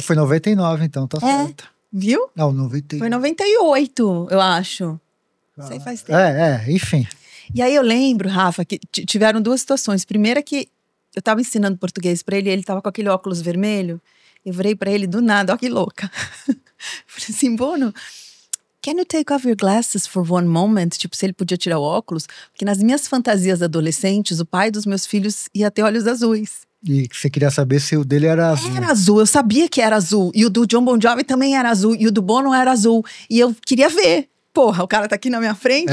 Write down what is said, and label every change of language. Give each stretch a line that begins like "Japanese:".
Portuguese: Foi 99, então, tá certo. Viu? Não, 98. Foi 98, eu acho. Isso aí faz tempo. Enfim. E aí eu lembro, Rafa, que tiveram duas situações. Primeira que eu tava ensinando português pra ele tava com aquele óculos vermelho. Eu virei pra ele do nada, ó que louca. Falei assim,
English: Bono, can you take off your glasses for one moment?
Portuguese: Tipo, se ele podia tirar o óculos. Porque nas minhas fantasias adolescentes, o pai dos meus filhos ia ter olhos azuis. E você queria saber se o dele era azul. Era azul, eu sabia que era azul. E o do John Bon Jovi também era azul. E o do Bono era azul. E eu queria ver. Porra, o cara tá aqui na minha frente.